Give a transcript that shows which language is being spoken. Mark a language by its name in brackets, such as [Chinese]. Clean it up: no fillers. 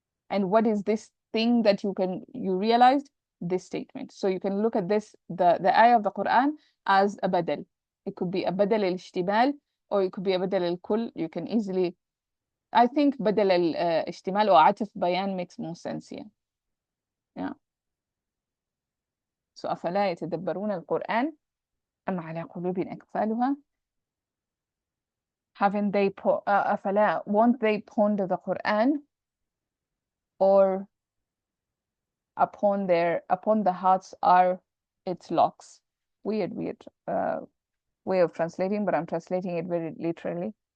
[English] And what is this thing that you realized? This statement. So you can look at this, the ayah of the Quran, as a badal. It could be a badal al-ishtimal, or it could be a badal al-kull. You can easily, I think badal al-ishtimal or ataf bayan makes more sense here. Yeah. [Arabic] So أفلا يتدبرون القرآن أم على قلوب أقفالها. [English] Haven't they أفلا, won't they ponder the Quran, or upon the hearts are it's locks. Weird way of translating, but I'm translating it very literally.